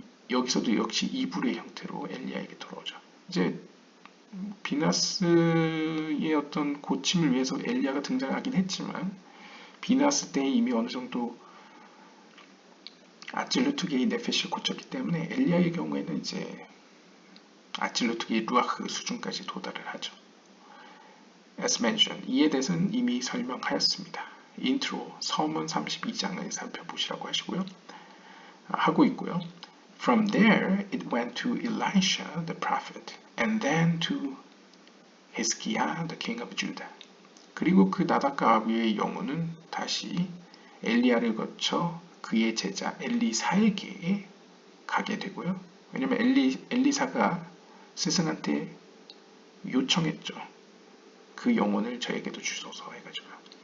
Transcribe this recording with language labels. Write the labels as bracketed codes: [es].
[ko] 여기서도 역시 이불의 형태로 엘리야에게 돌아오죠. 이제 비너스의 어떤 고침을 위해서 엘리야가 등장하긴 했지만 비너스 때 이미 어느 정도 아찔루트게의 네페시를 고쳤기 때문에 엘리야의 경우에는 이제 아찔루트게의 루아흐 수준까지 도달을 하죠. [en] As mentioned, [ko] 이에 대해서는 이미 설명하였습니다. 인트로 서문 32장을 살펴보시라고 하고 있고요. [en] From there it went to Elisha the prophet and then to Hezekiah the king of Judah. [ko] 그리고 그 나답과 아비의 영혼은 다시 엘리야를 거쳐 그의 제자 엘리사에게 가게 되고요. 왜냐하면 엘리사가 스승한테 요청했죠. 그 영혼을 저에게도 주소서 해가지고요.